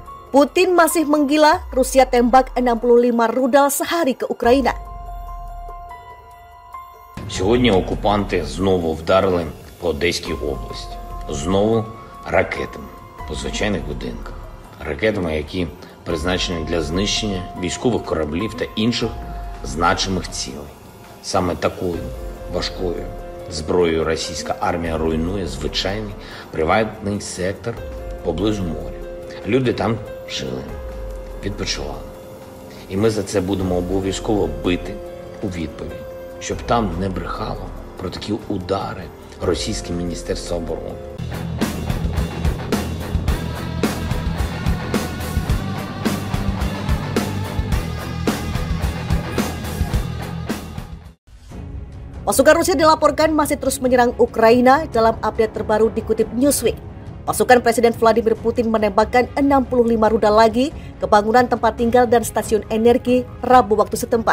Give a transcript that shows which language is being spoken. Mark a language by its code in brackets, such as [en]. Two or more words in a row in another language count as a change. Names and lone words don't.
[id] Putin masih menggila, Rusia tembak 65 rudal sehari ke Україна. [uk] Сьогодні окупанти знову вдарили по Одеській області. Знову ракетами по звичайних будинках. Ракетами, які призначені для знищення військових кораблів та інших значимих цілей. Саме такою важкою зброєю російська армія руйнує звичайний приватний сектор поблизу моря. Люди там жили, відпочивали. І ми за це будемо обов'язково бити у відповідь, щоб там не брехало про такі удари російське Міністерство оборони. [id] Pasukan Rusia dilaporkan masih terus menyerang Ukraina. Dalam update terbaru dikutip Newsweek, pasukan Presiden Vladimir Putin menembakkan 65 rudal lagi ke bangunan tempat tinggal dan stasiun energi Rabu waktu setempat.